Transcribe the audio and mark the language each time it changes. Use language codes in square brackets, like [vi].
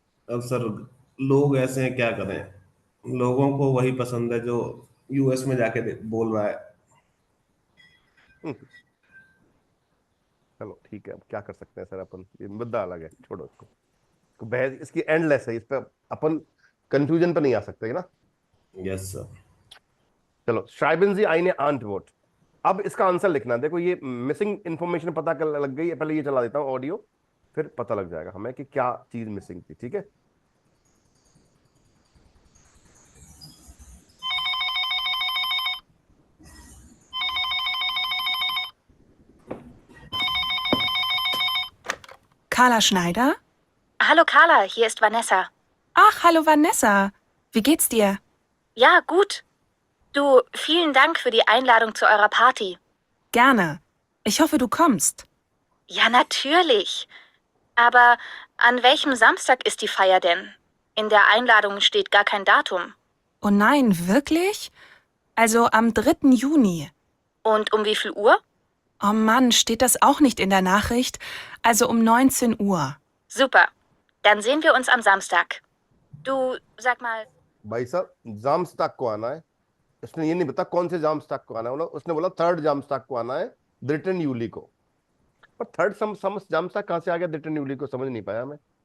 [hi] अब सर लोग ऐसे हैं, क्या करें, लोगों को वही पसंद है जो यूएस में जाके बोल रहा है। हम्म, चलो ठीक है, अब क्या कर सकते हैं सर अपन, ये मुद्दा अलग है, छोड़ो इसको। तो बहस इसकी एंडलेस है, इस पे अपन कंफ्यूजन पे नहीं आ सकते ना। Yes sir. [de] चलो, Schreiben Sie eine Antwort। [hi] अब इसका आंसर लिखना, देखो ये मिसिंग इंफॉर्मेशन पता कर लग गई है, पहले ये चला देता हूँ ऑडियो, फिर पता लग जाएगा हमें कि क्या चीज मिसिंग थी, ठीक है। [de] Carla Schneider? Hallo Carla, hier ist Vanessa. Ach, hallo Vanessa. Wie geht's dir? Ja, gut. Du, vielen Dank für die Einladung zu eurer Party. Gerne. Ich hoffe, du kommst. Ja, natürlich. Aber an welchem Samstag ist die Feier denn? In der Einladung steht gar kein Datum. Oh nein, wirklich? Also am 3. Juni. Und um wie viel Uhr? Oh Mann, steht das auch nicht in der Nachricht? Also um 19 Uhr. Super. Dann sehen wir uns am Samstag. Du, sag mal, [hi] भाई साहब jams तक को आना है, उसने ये नहीं बता कौन से जाम्स तक को आना है, उसने बोला 3rd जाम्स तक को आना है, 3 यूली को। पर 3rd जाम्स तक कहां से आ गया 3 यूली को, समझ नहीं पाया मैं।